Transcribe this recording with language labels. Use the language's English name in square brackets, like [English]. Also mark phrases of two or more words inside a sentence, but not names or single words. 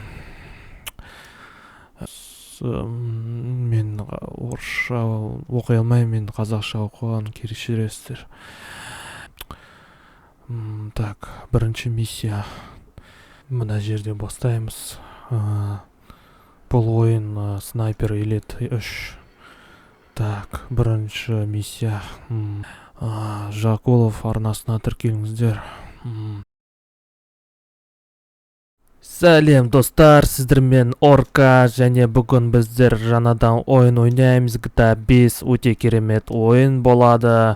[Kazakh] Мен орысша оқи алмаймын, мен қазақша оқыған, кешіресіздер. Так, бірінші миссия. Мына жерде бастаймыз. Бұл ойын снайпер Elite 3. Так, бірінші миссия. Жакулов арнасына тіркеліңіздер. Сәлем достар, сіздермен Орка және бүгін біздер жаңадан ойын ойнаймыз. GTA 5 өте керемет ойын болады.